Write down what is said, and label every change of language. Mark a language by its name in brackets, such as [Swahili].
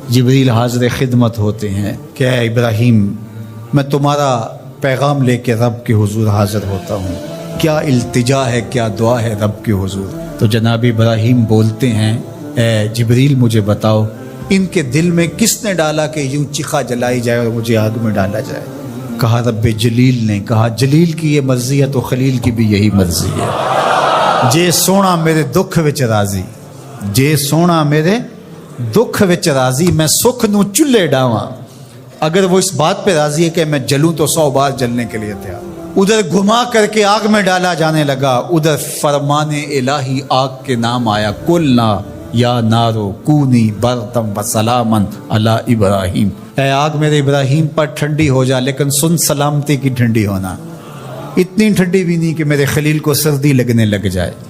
[Urdu] جبریل حاضر خدمت ہوتے ہیں کہ اے ابراہیم, میں تمہارا پیغام لے کے رب کے حضور حاضر ہوتا ہوں, کیا التجا ہے, کیا دعا ہے رب کے حضور. تو جناب ابراہیم بولتے ہیں, اے جبریل مجھے بتاؤ ان کے دل میں کس نے ڈالا کہ یوں چیخا جلائی جائے اور مجھے آگ میں ڈالا جائے. کہا رب جلیل نے. کہا جلیل کی یہ مرضی ہے تو خلیل کی بھی یہی مرضی ہے. [Punjabi] جے سونا میرے دکھ وچ راضی, جے سونا میرے دکھ وچ راضی, میں سکھ نو چلے ڈاواں. [Urdu] اگر وہ اس بات پہ راضی ہے کہ میں جلوں تو 100 بار جلنے کے لیے تیار. ادھر گھما کر کے آگ میں ڈالا جانے لگا, ادھر فرمان الہی آگ کے نام آیا, [Arabic] قلنا یا نارو کونی بردم وسلامن علی ابراہیم. [Urdu] اے آگ میرے ابراہیم پر ٹھنڈی ہو جا, لیکن سن سلامتی کی ٹھنڈی ہونا, اتنی ٹھنڈی بھی نہیں کہ میرے خلیل کو سردی لگنے لگ جائے.